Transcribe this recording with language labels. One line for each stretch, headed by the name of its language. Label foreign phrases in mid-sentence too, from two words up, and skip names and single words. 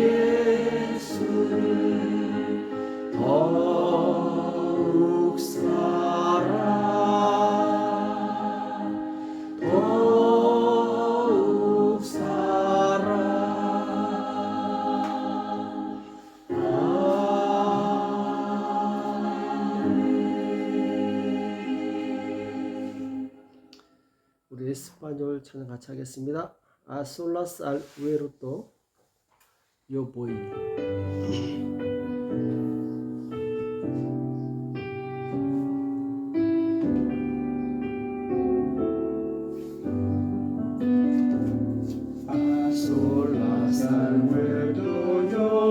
Korean: 예수를 더욱 사랑 더욱 사랑 우리 에스파뇰 찬양 같이 하겠습니다.
Spanish: A solas al huerto yo voy. A solas al huerto yo